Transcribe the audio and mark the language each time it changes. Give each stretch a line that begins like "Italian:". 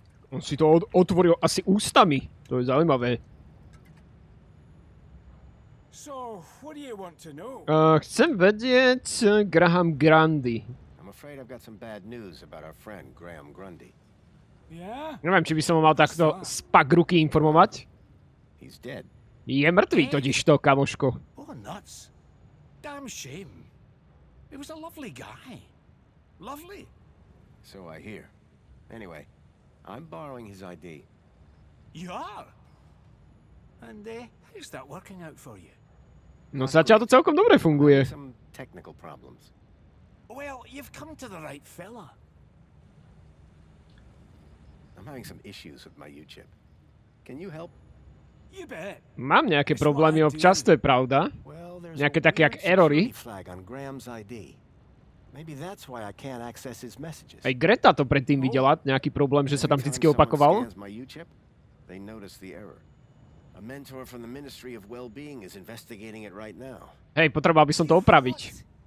Slovak: On si to otvoril asi ústami. To je zaujímavé.
English: So, what do you want to know?
Slovak: Chcem vedieť Graham Grundy.
English: I'm afraid I've got some bad news about our friend Graham Grundy. Yeah?
Slovak: Neviem, či by som ho mal takto spak ruky informovať.
English: He's dead.
Slovak: Je mŕtvý totižto, kamoško.
English: Oh, nuts. Damn shame. He was a lovely guy. Lovely. So I hear. Anyway, I'm borrowing his ID. You are? And how's that working out for you?
Slovak: No zatiaľ to celkom dobre funguje.
English: Some technical problems. Well, you've come to the right fella. I'm having some issues with my U-chip. Can you help? You bet.
Slovak: Mám nejaké problémy občas, to je pravda.
English: Well, there's
Slovak: Nejaké
English: a
Slovak: také jak
English: weird
Slovak: erory.
English: security flag on Graham's ID. Maybe that's why I can't access his messages.
Slovak: Aj Greta to predtým videla, nejaký problém, že sa tam vždycky opakoval.
English: My U-chip, they notice the error. A mentor from the Ministry of Well-being is investigating it right now.
Slovak: Hej, potreboval by som to opraviť.